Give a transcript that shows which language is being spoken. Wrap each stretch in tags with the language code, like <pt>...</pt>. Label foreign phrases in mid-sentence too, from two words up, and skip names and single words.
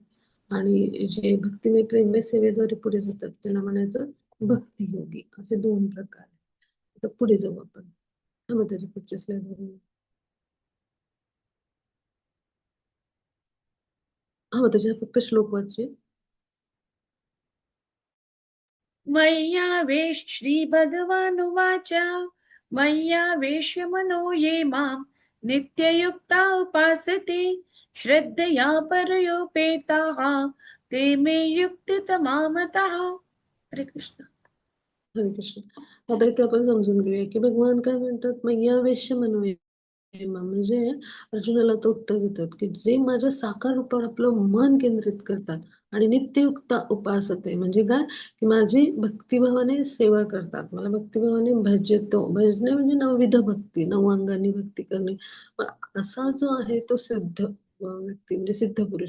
<mr>आणि जे भक्तिमय प्रेममय सेवेद्वारे पुढे जातात त्यांना म्हणायचं भक्तियोगी. असे दोन प्रकार आहेत. आता पुढे जाऊ आपण. मग त्याच्या पुढच्या स्लाइडवर मग त्याच्या फक्त श्लोक वाचूया.</mr> <sa>मय्यावेश श्रीभगवानुवाच मय्यावेश्य मनो ये मां नित्ययुक्ता उपासते श्रद्धया परयोपेताः ते मे युक्तितमा मतः.</sa> <mr>हरे कृष्ण. हरे कृष्ण. आता इथे आपण समजून घेऊया की भगवान काय म्हणतात,</mr> <sa>मय्यावेश्य मनो ये मां.</sa> <mr>म्हणजे अर्जुनाला तो उत्तर देतात की जे माझ्या साकार रूपावर आपलं मन केंद्रित करतात आणि</mr> <sa>नित्ययुक्त उपासते</sa> <mr>म्हणजे काय की माझी भक्तिभावाने सेवा करतात, मला भक्तिभावाने भजतो. भजणे म्हणजे नवविध भक्ती, नऊ अंगांनी भक्ती करणे. असा जो आहे तो सिद्ध व्यक्ती म्हणजे सिद्ध पुरुष.</mr>